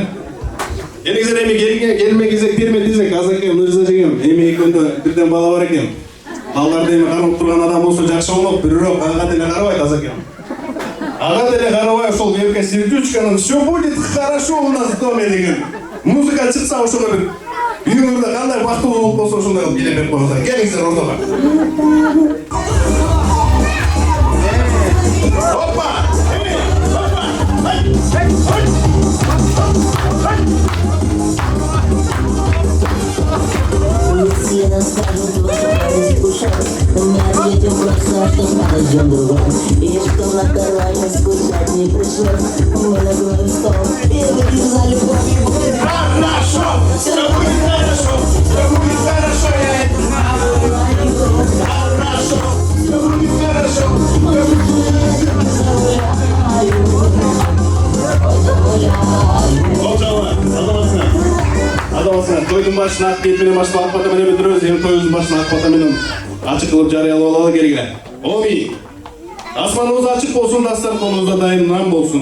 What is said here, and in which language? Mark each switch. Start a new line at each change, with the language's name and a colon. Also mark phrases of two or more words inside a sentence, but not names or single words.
Kyrgyz: Келиңиздер, эми келме кезек берме десек, Азакем, Нурза жеңем, эми экөөндө бирден бала бар экен. Балдарды эми карап турган адам болсо жакшы болот, бирок ага деле карабайт Азакем. Ага деле карабай, ошол верка сердючканын
Russian: все будет хорошо у нас в доме
Kyrgyz: деген музыка чыкса ошого бир үйүңүздө кандай бактылуу болуп болсо ошондой кылып билеп берип коебуз. Келиңиздер ортого. Опа!
Russian: Все расскажут, что надо скучать. Мы ответим просто, что подождем другой. И что на караване скучать не пришлось. Мы накроем стол и выпьем за любовь. Хорошо! Все будет хорошо! Все будет хорошо, я это знаю! Хорошо! Все будет хорошо!
Kyrgyz: Адаласына, тойдун башына ак кет менен башталып ак бата менен бүтүрөбүз. Эми тойдун башына ак бата менен ачык кылып жарыялап алалы келгиле. Оми, асманыбыз ачык болсун, дастарконубузда дайым нан болсун.